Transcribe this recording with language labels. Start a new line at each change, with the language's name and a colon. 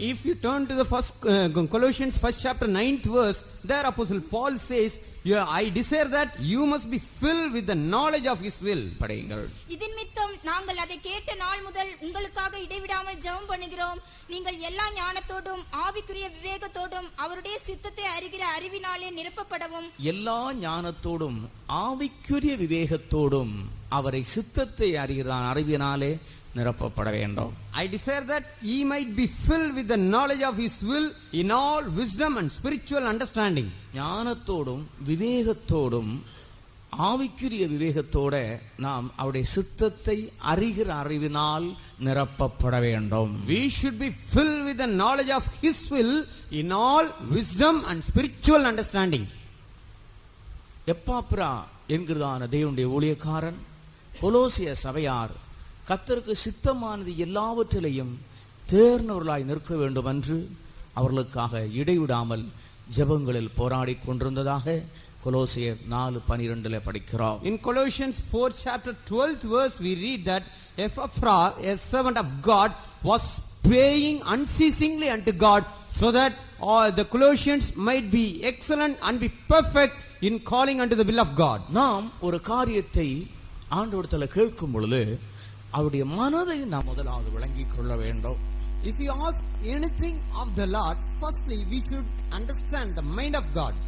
English: If you turn to the first Colossians 1st chapter 9th verse, there Apostle Paul says, I desire that you must be filled with the knowledge of His will.
Tamil: படியுங்கள். இதன் நிமித்தம் நாங்கள் அதை கேட்ட நாள் முதல் உங்களுக்காக இடைவிடாமல் ஜெபம் பண்ணுகிறோம். நீங்கள் எல்லா ஞானத்தோடும் ஆவிக்குரிய விவேகத்தோடும் அவருடைய சித்தத்தை அறிகிற அறிவினாலே நிரப்பப்படவும். எல்லா ஞானத்தோடும் ஆவிக்குரிய விவேகத்தோடும் அவரை சித்தத்தை அறிகிற அறிவினாலே நிரப்பப்பட வேண்டும்.
English: I desire that ye might be filled with the knowledge of His will in all wisdom and spiritual understanding.
Tamil: ஞானத்தோடும் விவேகத்தோடும் ஆவிக்குரிய விவேகத்தோட நாம் அவருடைய சித்தத்தை அறிகிற அறிவினால் நிரப்பப்பட வேண்டும்.
English: We should be filled with the knowledge of His will in all wisdom and spiritual understanding.
Tamil: எப்பாப்ரா என்கிறதான தேவனுடைய ஊழியக்காரன் கொலோசிய சபையார் கர்த்தருக்கு சித்தமானது எல்லாவற்றிலையும் தேர்ந்தவர்களாய் நிற்க வேண்டும் என்று அவர்களுக்காக இடைவிடாமல் ஜெபங்களில் போராடி கொண்டிருந்ததாக கொலோசியர் 4:12 படிக்கிறோம்.
English: In Colossians 4 chapter 12th verse we read that Epaphras, a servant of God, was praying unceasingly unto God so that all the Colossians might be excellent and be perfect in calling unto the will of God.
Tamil: நாம் ஒரு காரியத்தை ஆண்டவரிடத்தில் கேட்கும் பொழுது அவருடைய மனதை நாம் முதலாவது விளங்கிக் கொள்ள வேண்டும்.
English: If we ask anything of the Lord, firstly we should understand the mind of God.